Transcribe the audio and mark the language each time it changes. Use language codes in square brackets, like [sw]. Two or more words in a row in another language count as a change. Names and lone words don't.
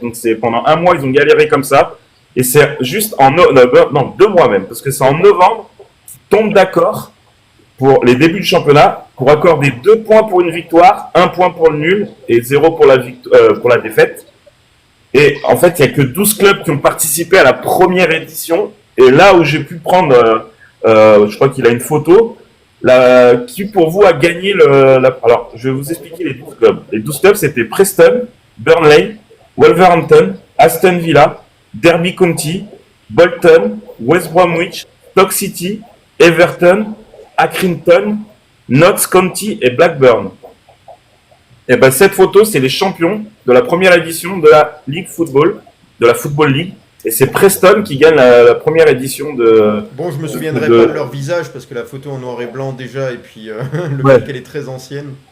[fr] Donc c'est pendant un mois, ils ont galéré comme ça. Et c'est juste en 2 mois même, parce que c'est en novembre qu'ils tombent d'accord pour les débuts du championnat, pour accorder 2 points pour une victoire, 1 point pour le nul et 0 pour la défaite. Et en fait, il n'y a que 12 clubs qui ont participé à la première édition. Et là où j'ai pu prendre, je crois qu'il a une photo, qui pour vous a gagné Alors, je vais vous expliquer les 12 clubs. Les 12 clubs, c'était Preston, Burnley, Wolverhampton, Aston Villa, Derby County, Bolton, West Bromwich, Stoke City, Everton, Accrington, Notts County et Blackburn. Et ben cette photo, c'est les champions de la première édition de la Ligue Football, de la Football League. Et c'est Preston qui gagne la première édition de... Bon, je me souviendrai pas de leur visage parce que la photo en noir et blanc déjà, et puis le fait qu'elle est très ancienne.